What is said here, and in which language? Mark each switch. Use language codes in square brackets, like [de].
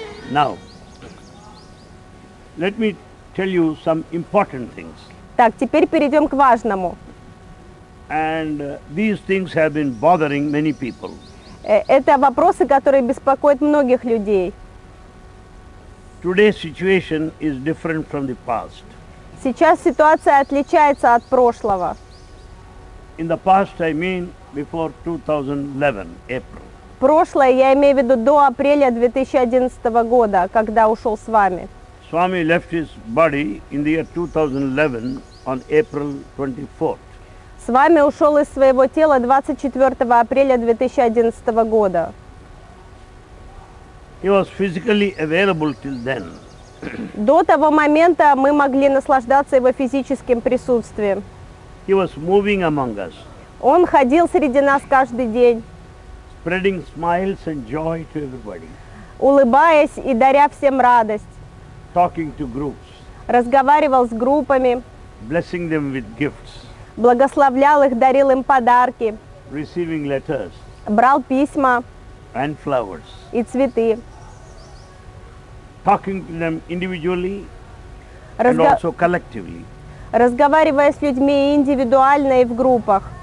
[en] Now, let me tell you some important things. [ru] Так, теперь перейдем к важному. [en] And these things have been bothering many people. [ru] Это вопросы, которые беспокоят многих людей. [en] Today's situation is different from the past. [ru] Сейчас ситуация отличается от прошлого. [en] In the past, I mean before 2011, April. [ru] Прошлое я имею в виду до апреля 2011 года, когда ушел с вами. [en] Swami left his body in the year 2011 on April 24th. [ru] С вами ушел из своего тела 24 апреля 2011 года. [en] He was physically available till then. [ru] До того момента мы могли наслаждаться его физическим присутствием. [en] He was moving among us, [ru] Он ходил среди нас каждый день, [en] spreading smiles and joy to everybody, [ru] улыбаясь и даря всем радость. [en] talking to groups, [ru] Разговаривал с группами, [en] blessing them with gifts, [ru] благословлял их, дарил им подарки, [en] receiving letters [ru] брал письма [en] and flowers, [ru] и цветы. [en] talking to them individually and [ru] Разго- [en] also collectively. [ru] Разговаривая с людьми и индивидуально, и в группах.